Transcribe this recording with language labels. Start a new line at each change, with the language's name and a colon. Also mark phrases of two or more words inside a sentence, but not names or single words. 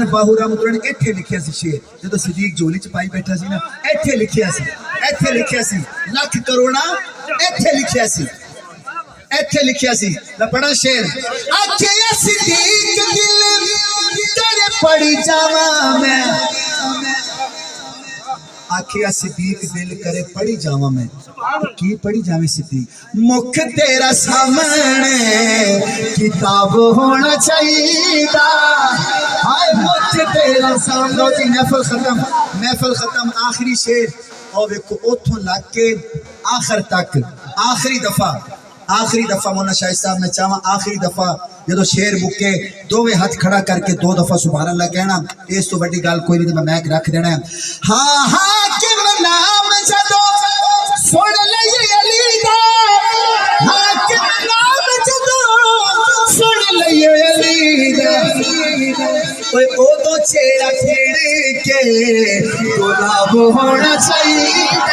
Punjabi: باہو رحمت اللہ نے ایتھے لکھیا سی شعر جدو صدیق جولی چ پائی بیٹھا سی نا ایتھے لکھیا سی لکھ کروڑا ایتھے لکھیا سی میں پڑھا شعر آکھیا صدیق دل تیرے پڑی جاواں میں آکھیا صدیق دل کرے پڑی جاواں میں کی پڑی جاویں صدیق مکھ تیرا سامنے کتاب ہونا چاہیے ہائے مکھ تیرا سامنے جی محفل ختم آخری شعر اور ویکھو اوتھوں لگ کے آخر تک آخری دفعہ مولانا شاہد صاحب میں چاہواں آخری دفعہ جدو شعر مکے دوویں ہاتھ کھڑا کر کے دو دفعہ سبحان اللہ کہنا اس تو بڑی گل کوئی نہیں تے میں میک رکھ دینا ہے ہاں حاکم نام جدو سن لئی علی دا حاکم نام جدو سن لئی علی دا اوے او تو چہرہ پھیر کے گلاب ہونا چاہیے